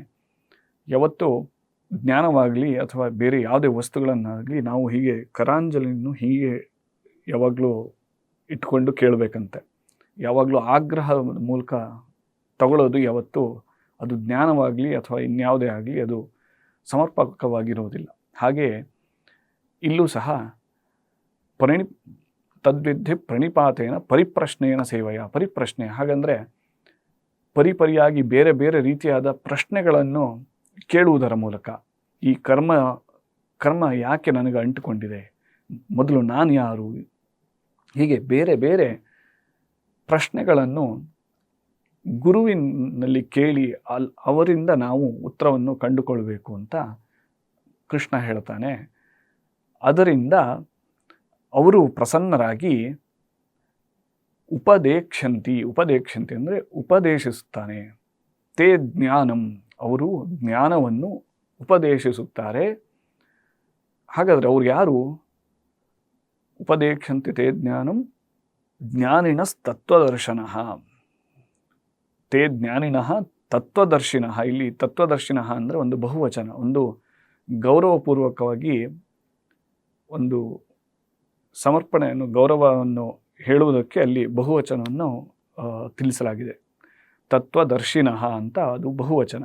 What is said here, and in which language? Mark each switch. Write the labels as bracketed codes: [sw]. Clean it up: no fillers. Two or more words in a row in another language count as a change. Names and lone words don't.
[kn] ಯಾವತ್ತೂ ಜ್ಞಾನವಾಗಲಿ ಅಥವಾ ಬೇರೆ ಯಾವುದೇ ವಸ್ತುಗಳನ್ನಾಗಲಿ ನಾವು ಹೀಗೆ ಕರಾಂಜಲಿಯನ್ನು ಹೀಗೆ ಯಾವಾಗಲೂ ಇಟ್ಕೊಂಡು ಕೇಳಬೇಕಂತೆ. ಯಾವಾಗಲೂ ಆಗ್ರಹದ ಮೂಲಕ ತಗೊಳ್ಳೋದು ಯಾವತ್ತೂ ಅದು ಜ್ಞಾನವಾಗಲಿ ಅಥವಾ ಇನ್ಯಾವುದೇ ಆಗಲಿ ಅದು ಸಮರ್ಪಕವಾಗಿರೋದಿಲ್ಲ. ಹಾಗೆಯೇ ಇಲ್ಲೂ ಸಹ [sa] ತದ್ವಿದ್ಯ ಪ್ರಣಿಪಾತೇನ ಪರಿಪ್ರಶ್ನೇನ ಸೇವಯ. [kn] ಪರಿಪ್ರಶ್ನೆ ಹಾಗಂದರೆ ಪರಿಯಾಗಿ ಬೇರೆ ಬೇರೆ ರೀತಿಯಾದ ಪ್ರಶ್ನೆಗಳನ್ನು ಕೇಳುವುದರ ಮೂಲಕ, ಈ ಕರ್ಮ ಯಾಕೆ ನನಗೆ ಅಂಟುಕೊಂಡಿದೆ, ಮೊದಲು ನಾನು ಯಾರು, ಹೀಗೆ ಬೇರೆ ಬೇರೆ ಪ್ರಶ್ನೆಗಳನ್ನು ಗುರುವಿನಲ್ಲಿ ಕೇಳಿ ಅವರಿಂದ ನಾವು ಉತ್ತರವನ್ನು ಕಂಡುಕೊಳ್ಬೇಕು ಅಂತ ಕೃಷ್ಣ ಹೇಳ್ತಾನೆ. ಅದರಿಂದ ಅವರು ಪ್ರಸನ್ನರಾಗಿ ಉಪದೇಕ್ಷಂತಿ ಅಂದರೆ ಉಪದೇಶಿಸುತ್ತಾನೆ. [sa] ತೇ ಜ್ಞಾನಂ [kn] ಅವರು ಜ್ಞಾನವನ್ನು ಉಪದೇಶಿಸುತ್ತಾರೆ. ಹಾಗಾದರೆ ಅವ್ರು ಯಾರು? [sa] ಉಪದೇಕ್ಷಂತಿ ತೇ ಜ್ಞಾನಂ ಜ್ಞಾನಿನಸ್ತತ್ವದರ್ಶನಃ. ತೇ ಜ್ಞಾನಿನಃ ತತ್ವದರ್ಶಿನಃ. [kn] ಇಲ್ಲಿ ತತ್ವದರ್ಶಿನಃ ಅಂದರೆ ಒಂದು ಬಹುವಚನ, ಒಂದು ಗೌರವಪೂರ್ವಕವಾಗಿ ಒಂದು ಸಮರ್ಪಣೆಯನ್ನು, ಗೌರವವನ್ನು ಹೇಳುವುದಕ್ಕೆ ಅಲ್ಲಿ ಬಹುವಚನವನ್ನು ತಿಳಿಸಲಾಗಿದೆ. ತತ್ವದರ್ಶಿನಃ ಅಂತ ಅದು ಬಹುವಚನ.